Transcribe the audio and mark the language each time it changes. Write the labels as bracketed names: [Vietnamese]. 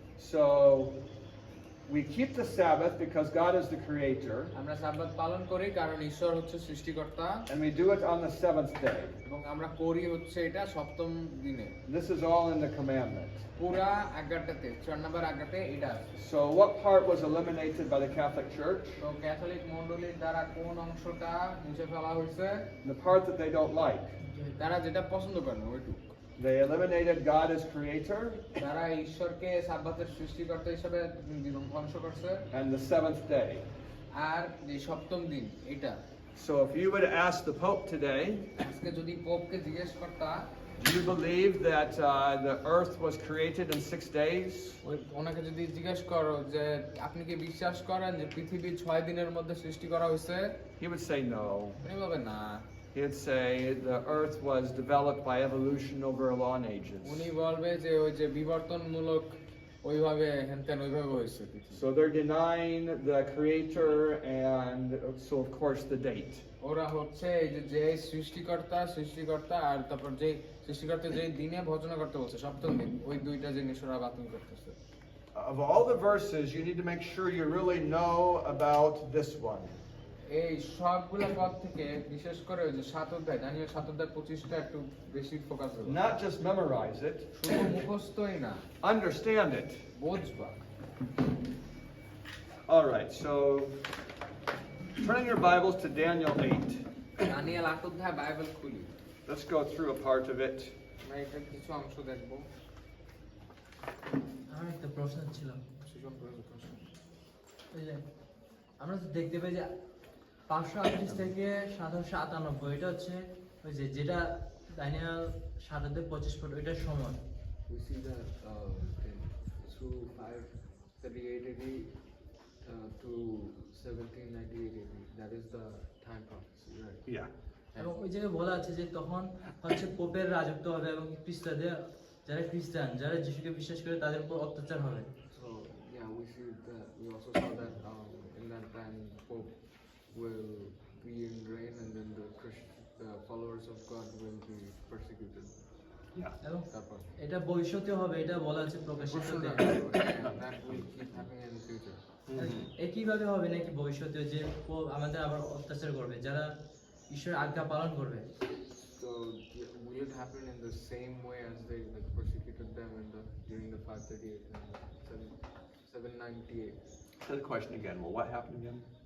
[English] So we keep the Sabbath because God is the creator, [Bangla] আমরা সাব্বাত পালন করি কারণ ঈশ্বর হচ্ছে সৃষ্টিকর্তা, [English] and we do it on the seventh day. [Bangla] এবং আমরা করি হচ্ছে এটা সপ্তম দিনে। [English] This is all in the commandment. [Bangla] পুরা আজ্ঞাটাতে 4 নাম্বার আজ্ঞাতে এটা আছে। [English] So what part was eliminated by the Catholic Church? [Bangla] তো ক্যাথলিক মণ্ডলীর দ্বারা কোন অংশটা মুছে ফেলা হয়েছে? [English] The part that they don't like. [Bangla] তারা যেটা পছন্দ করে না ওইটুকু। [English] They eliminated God as creator [Bangla] তারা ঈশ্বরকে সাব্বাতের সৃষ্টিকর্তা হিসেবে ধ্বংস করছে, [English] and the seventh day. [Bangla] আর যে সপ্তম দিন এটা। [English] So if you would ask the Pope today, [Bangla] আজকে যদি পোপকে জিজ্ঞেস করতা, [English] do you believe that the earth was created in 6 days? [Bangla] ওনাকে যদি জিজ্ঞেস করো যে আপনি কি বিশ্বাস করেন যে পৃথিবী 6 দিনের মধ্যে সৃষ্টি করা হয়েছে, [English] He would say no. [Bangla] উনি বলবেন না। [English] He would say the earth was developed by evolution over long ages. [Bangla] উনি বলবে যে ওই যে বিবর্তনমূলক ওইভাবে হেনতেন ওইভাবে হয়েছে পৃথিবী। [English] So they're denying the creator and so of course the date. [Bangla] ওরা হচ্ছে এই যে সৃষ্টিকর্তা আর তারপর যে সৃষ্টিকর্তা যে দিনে ভজনা করতে বলছে সপ্তম দিন, ওই দুইটা জিনিস ওরা বাতিল করতেছে। [English] Of all the verses, you need to make sure you really know about this one. [Bangla] এই সবগুলা পদ থেকে বিশেষ করে ওই যে 7 অধ্যায়, দানিয়েল 7 অধ্যায় 25টা একটু বেশি ফোকাস করবে। [English] Not just memorize it, [Bangla] শুধু মুখস্থই না, [English] understand it. [Bangla] বুঝবা। [English] All right, so turning your Bibles to Daniel 8. [Bangla] Danijel 8 অধ্যায় বাইবেল খুলি, [English] Let's go through a part of it. [Bangla] আমরা এটার কিছু অংশ দেখবো। আমার একটা প্রশ্ন ছিল, সুজন প্রশ্ন। ওই যে আমরা তো দেখতে পাই যে 538 থেকে 797, এটা হচ্ছে ওই যে যেটা দানিয়েল 7:25 ফুট ওইটার সময়। [English] We see that through 538 AD to 1798 AD. That is the time prophecy, right? Yeah. [Bangla] এবং ওই জায়গায় বলা আছে যে তখন হচ্ছে পোপের রাজত্ব হবে এবং খ্রিস্টানদের যারা খ্রিস্টান যারা যিশুকে বিশ্বাস করে তাদের উপর অত্যাচার হবে। [English] So yeah, we see that. We also saw that in that time, Pope will be in reign, and then the followers of God will be persecuted. Yeah. [Bangla] এবং তারপর এটা ভবিষ্যতে হবে, এটা বলা আছে প্রকাশিততে। [English] that will keep happening in the future. [Bangla] একইভাবে হবে নাকি ভবিষ্যতে যে পোপ আমাদের আবার অত্যাচার করবে যারা ঈশ্বরের আজ্ঞা পালন করবে? [English] So will it happen in the same way as they persecuted them during the 538 and 798? Say the question again. Well, what happened again?